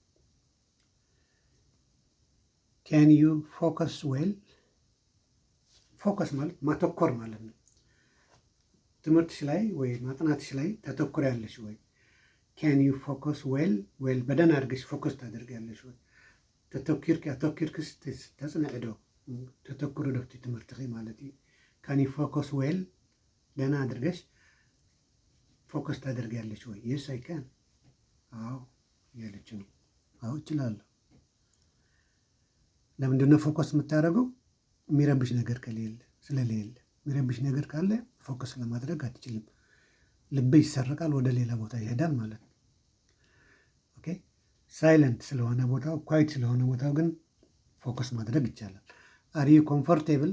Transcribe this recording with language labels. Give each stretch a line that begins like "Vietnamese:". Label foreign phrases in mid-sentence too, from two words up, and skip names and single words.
English: can you focus well?
Amharic: ፎከስ ማለት ማተኮር ማለት ነው። ትምህርትሽ ላይ ወይ ማጥናትሽ ላይ ታተኩሪያለሽ ወይ?
English: can you focus well?
Amharic: ዌል በደንብ አድርገሽ ፎከስ ታደርጊያለሽ ወይ?
Tigrinya: ተተኪርክስ ተጽንዕ ዶ ተተኩሪ ዶ ትምህርትኺ ማለት እዩ።
English: can you focus well?
Amharic: ደህና አድርገሽ ፎከስ ታደርጊያለሽ ወይ?
English: yes I can።
Amharic: አዎ እያለች ነው። አዎ እችላለሁ። ለምንድን ነው ፎከስ የምታደርገው? የሚረብሽ ነገር ከሌለ ስለሌለ። የሚረብሽ ነገር ካለ ፎከስ ለማድረግ አትችልም። ልብ ይሰረቃል፣ ወደ ሌላ ቦታ ይሄዳል ማለት ነው። ኦኬ ሳይለንት ስለሆነ ቦታው፣ ኳይት ስለሆነ ቦታው ግን ፎከስ ማድረግ ይቻላል።
English: are you comfortable?